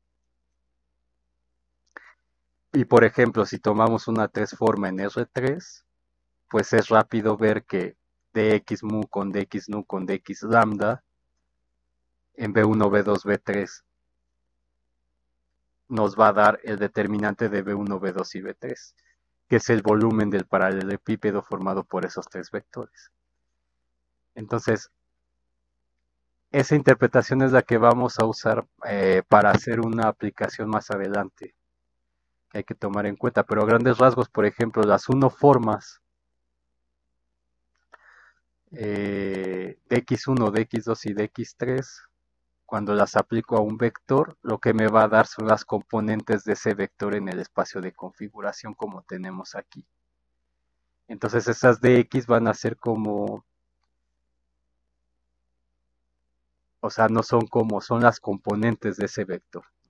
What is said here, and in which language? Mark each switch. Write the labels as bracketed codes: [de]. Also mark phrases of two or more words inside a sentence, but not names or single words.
[es] Y por ejemplo, si tomamos una 3 forma en R3, pues es rápido ver que dx mu con dx nu con dx lambda en B1, B2, B3 nos va a dar el determinante de B1, B2 y B3, que es el volumen del paralelepípedo formado por esos tres vectores. Entonces, esa interpretación es la que vamos a usar para hacer una aplicación más adelante, que hay que tomar en cuenta. Pero a grandes rasgos, por ejemplo, las unoformas dx1, dx2 y dx3, cuando las aplico a un vector, lo que me va a dar son las componentes de ese vector en el espacio de configuración como tenemos aquí. Entonces esas dx van a ser como O sea, no son como, son las componentes de ese vector.